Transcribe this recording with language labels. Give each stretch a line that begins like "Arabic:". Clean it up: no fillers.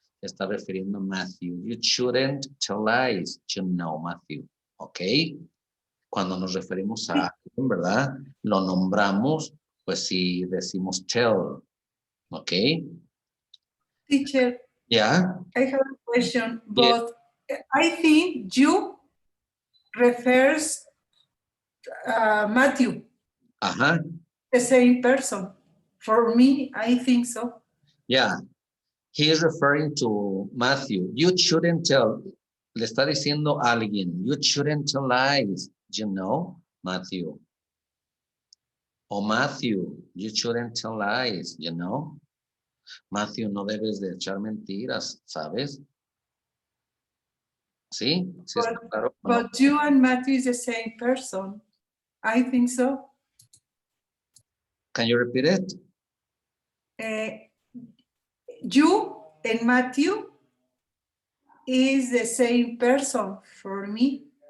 Spanish: Está refiriendo a Matthew.
English: You shouldn't tell lies, you know, Matthew. ¿Ok?
Spanish: Cuando nos referimos a alguien, ¿verdad? Lo nombramos, pues sí decimos tell. ¿Ok?
English: Teacher, Yeah. I have a question, Yes. but I think you refers Matthew, Ajá. the same person. For me, I think so. Yeah. He is referring to Matthew. You shouldn't tell.
Spanish: Le está diciendo a alguien.
English: You shouldn't tell lies. You know, Matthew. O Matthew, you shouldn't tell lies, you know.
Spanish: Matthew, no debes de echar mentiras, ¿sabes? ¿Sí? ¿Sí está claro? ¿O no?
English: But you and Matthew is the same person. I think so. Can you repeat it? You and Matthew is the same person for me.